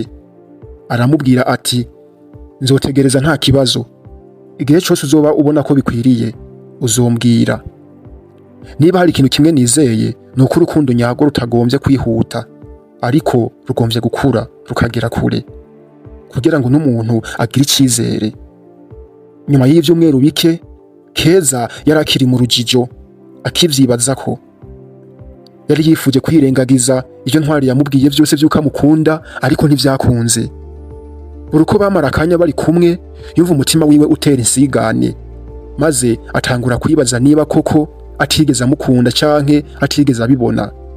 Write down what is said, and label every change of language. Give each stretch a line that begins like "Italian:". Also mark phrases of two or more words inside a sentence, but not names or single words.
Rundi: Aramubwira ati nzotegereza nta kibazo, igihe cyose uzoba ubona ko bikwiriye uzombwira. Niba hari ikintu kimwe nizeye ni uko urukundo nyarwo rutagombye kwihuta, ariko rugombye gukura rukagera kure kugira ngo n'umuntu agire icyizere. Nyuma y'ivyumweru bike, Keza yari akiri mu rujijo akivyibaza ko yari yifuje kwirengagiza ivyo Ntwari yamubwiye vyose vy'uko amukunda, ariko ntivyakunze. Uruko bamara akanya bari kumwe, yumva umutima wiwe utera insigane, maze atangura kwibaza niba koko atigeze amukunda canke atigeze abibona.